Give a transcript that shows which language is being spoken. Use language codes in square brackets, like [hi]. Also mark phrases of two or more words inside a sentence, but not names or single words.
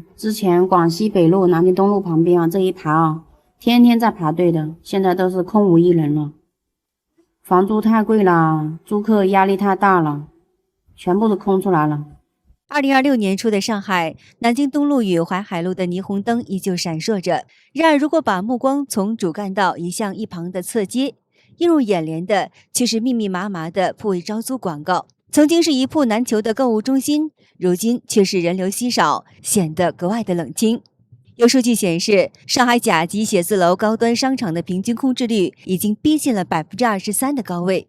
[zh] 之前廣西北路、南京東路旁邊這一排天天在排隊的，現在都是空無一人了。房租太貴了，租客壓力太大了，全部都空出來了。 2026年初的上海，南京東路與淮海路的霓虹燈依舊閃爍着。然而，如果把目光從主幹道移向一旁的側街，映入眼簾的卻是密密麻麻的鋪位招租廣告。曾經是一鋪難求的購物中心，如今卻是人流稀少，顯得格外的冷清。有數據顯示，上海甲級寫字樓高端商場的平均空置率已經逼近了23%的高位。